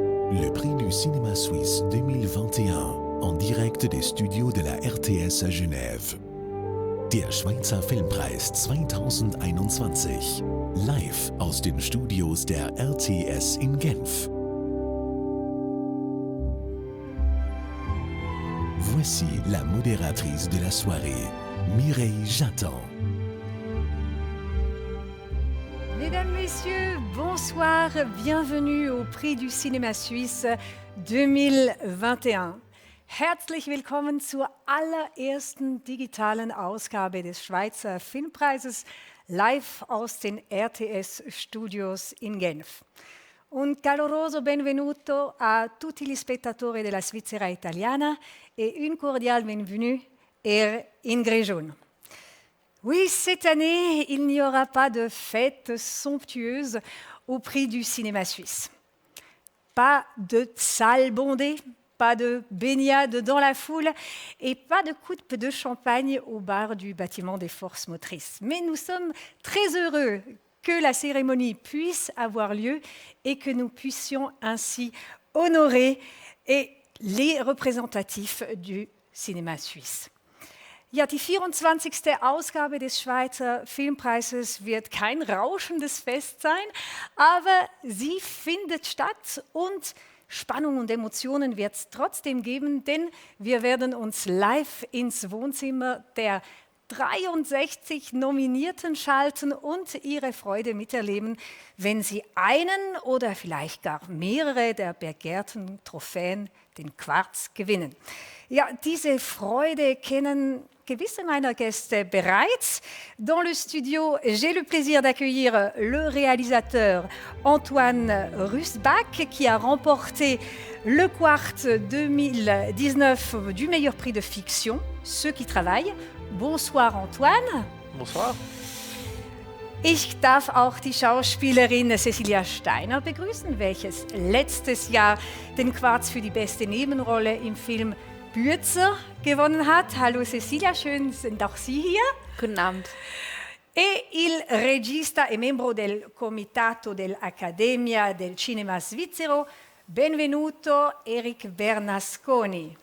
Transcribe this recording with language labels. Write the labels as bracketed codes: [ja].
[fr] Le prix du cinéma suisse 2021 en direct des Studios de la RTS à Genève. [de] Der Schweizer Filmpreis 2021, live aus den Studios der RTS in Genf. [fr] Voici la modératrice de la soirée, Mireille Jattan. Mesdames, Messieurs, bonsoir, bienvenue au Prix du Cinéma Suisse 2021. [de] Herzlich willkommen zur allerersten digitalen Ausgabe des Schweizer Filmpreises, live aus den RTS-Studios in Genf. [it] Un caloroso benvenuto a tutti gli spettatori della Svizzera italiana [fr] et une cordiale bienvenue [it] in Grigion. [fr] Oui, cette année, il n'y aura pas de fête somptueuse au Prix du cinéma suisse. Pas de salle bondée, pas de baignade dans la foule et pas de coupe de champagne au bar du bâtiment des forces motrices. Mais nous sommes très heureux que la cérémonie puisse avoir lieu et que nous puissions ainsi honorer les représentatifs du cinéma suisse. [de] Ja, die 24. Ausgabe des Schweizer Filmpreises wird kein rauschendes Fest sein, aber sie findet statt und Spannung und Emotionen wird es trotzdem geben, denn wir werden uns live ins Wohnzimmer der 63 Nominierten schalten und ihre Freude miterleben, wenn sie einen oder vielleicht gar mehrere der begehrten Trophäen, den Quarz, gewinnen. Ja, diese Freude kennen gewisse meiner Gäste bereits. [fr] Dans le studio, j'ai le plaisir d'accueillir le réalisateur Antoine Rusbach qui a remporté le Quartz 2019 du meilleur prix de fiction, Ceux qui travaillent. Bonsoir Antoine. Bonsoir. [de] Ich darf auch die Schauspielerin Cecilia Steiner begrüßen, welches letztes Jahr den Quartz für die beste Nebenrolle im Film Bürzer gewonnen hat. Hallo Cecilia, schön sind auch Sie hier. Guten Abend. [it] E il regista e membro del comitato dell'Accademia del Cinema Svizzero, benvenuto Eric Bernasconi.